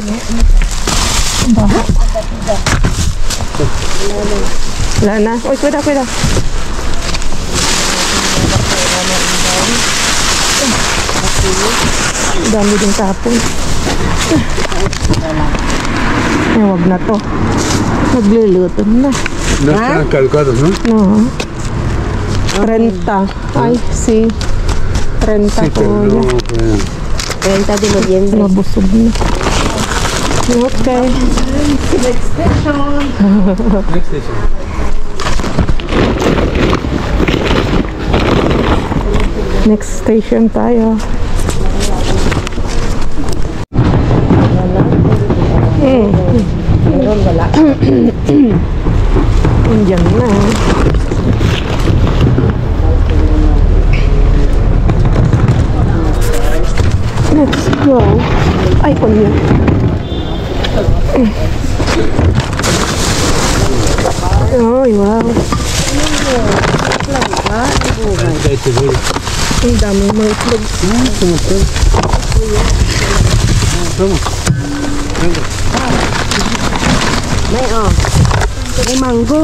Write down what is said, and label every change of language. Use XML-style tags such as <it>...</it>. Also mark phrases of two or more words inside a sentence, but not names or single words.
<tl>Baha. Wala na. Uy, kuda. Dami din tapon. Ay, wag na to. Magluluto na.</tl> <es>No están caducados, ¿no? No. 30. Ay, sí. 30 Sí,</es> <tl>ko.</tl> <es>pero no. 30 de noviembre.</es> <tl>Nabusog na. Okay.</tl> <en>Next station. Next station</en> <tl>tayo. Meron wala. Andiyan na.</tl> <en>Let's go.</en> <tl>Ay, kunya. Ay, wow. Ang daming mga itlog. May mango.</tl>